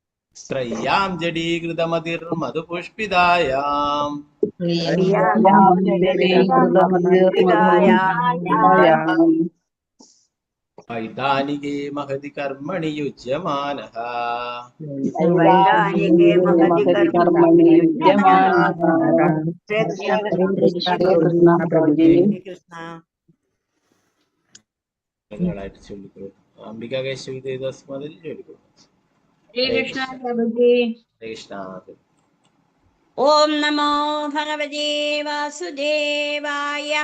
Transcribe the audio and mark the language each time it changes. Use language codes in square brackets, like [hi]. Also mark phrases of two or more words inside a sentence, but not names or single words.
[sa] त्रय्यां जडीकृतमतिर्मधुपुष्पितायाम् वैतानिके महति कर्मणि युज्यमानः वैदानिके महति कर्मणि युज्यमानः। हरे कृष्ण प्रभुजी। [ml] നിങ്ങളായിട്ട് ചൊല്ലിക്കോളൂ. അംബിക കേശവി ദേവദാസ് മാതിരി ചൊല്ലിക്കോളൂ. [sa] ഹരേ കൃഷ്ണ പ്രഭുജി. ഹരേ കൃഷ്ണ. ഓം നമോ ഭഗവതേ വാസുദേവായ.